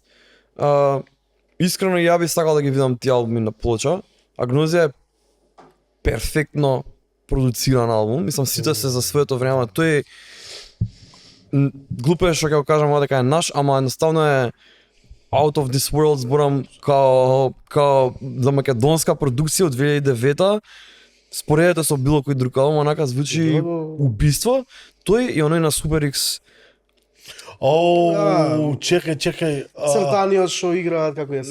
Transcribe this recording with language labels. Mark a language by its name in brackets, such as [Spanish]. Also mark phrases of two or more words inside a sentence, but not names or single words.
[Macedonian] Искрено ја би сакал да ги видам тие албуми на плоча. Агнозија е перфектно продуциран албум, мислам сите се за своето време, тој глупо е што ќе го кажам ова дека е наш, ама едноставно е [English] out of this world, [Macedonian] зборам као за македонска продукција од 2009-та. Споредете со било кој друг албум, онака звучи убиство. Тој и оној на Super X. Чекај. Цртаниот што играат како ја се.